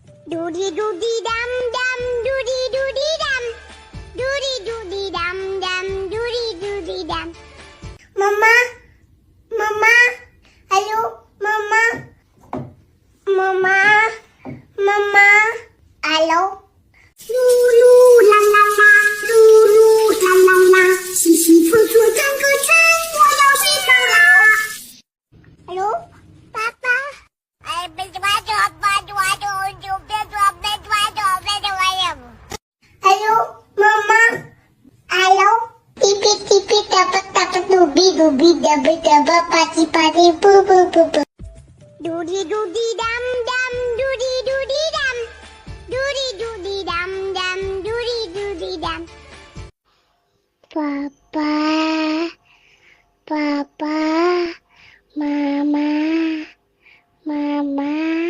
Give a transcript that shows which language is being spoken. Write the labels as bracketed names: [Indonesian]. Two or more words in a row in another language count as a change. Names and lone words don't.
[English] Doody doody dum dum, doody doody dum. Doody doody dum dum, doody doody dum. Mama, mama, hello, mama, mama, mama, hello. Lulu la la la, Lulu la la la， [Chinese] 稀稀疏疏转个圈，我要睡觉啦。Hello，爸爸。哎，别抓着，别抓着，就别抓，别抓着，别抓着。Hello，妈妈。Hello，滴滴滴滴哒吧哒吧，嘟比嘟比哒吧哒吧，吧唧吧唧，啵啵啵啵。 Doody doody dum dum, doody doody dum. Doody doody dum dum, doody doody dum. [English] Papa, Papa, Mama, Mama.